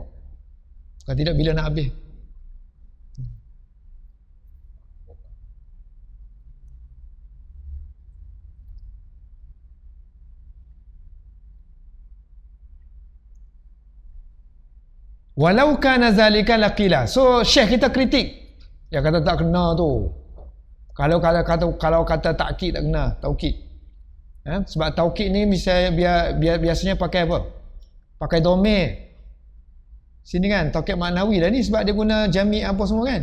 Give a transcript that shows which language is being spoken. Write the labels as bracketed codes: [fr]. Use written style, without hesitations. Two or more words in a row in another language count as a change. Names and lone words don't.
[ms] Kalau tidak bila nak habis. [ar] ولو كان ذلك لقيل. [ms] So Syekh kita kritik. Dia kata tak kena tu. Kalau kata takkid tak kena, taukid. Sebab taukid ni biasanya pakai apa? Pakai dhamir. Sini kan [ar] توكيد معنوي [ms] dah ni sebab dia guna jami' apa semua kan?